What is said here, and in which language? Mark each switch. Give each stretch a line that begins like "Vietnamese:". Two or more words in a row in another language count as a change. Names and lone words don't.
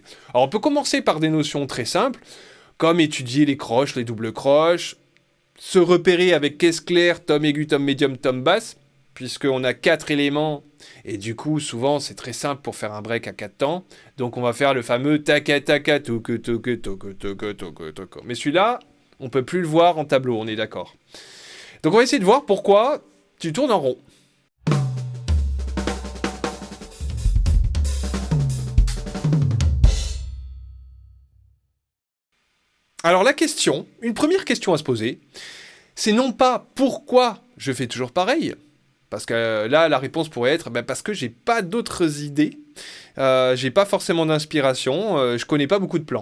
French: Alors on peut commencer par des notions très simples, comme étudier les croches, les doubles croches, se repérer avec caisse claire, tom aigu, tom médium, tom basse, puisqu'on a 4 éléments, et du coup souvent c'est très simple pour faire un break à 4 temps, donc on va faire le fameux taka taka toku toku toku toku toku toku. Mais celui-là, on peut plus le voir en tableau, on est d'accord. Donc on va essayer de voir pourquoi tu tournes en rond. Alors la question, une première question à se poser, c'est non pas pourquoi je fais toujours pareil, parce que là la réponse pourrait être parce que j'ai pas d'autres idées, j'ai pas forcément d'inspiration, je connais pas beaucoup de plans.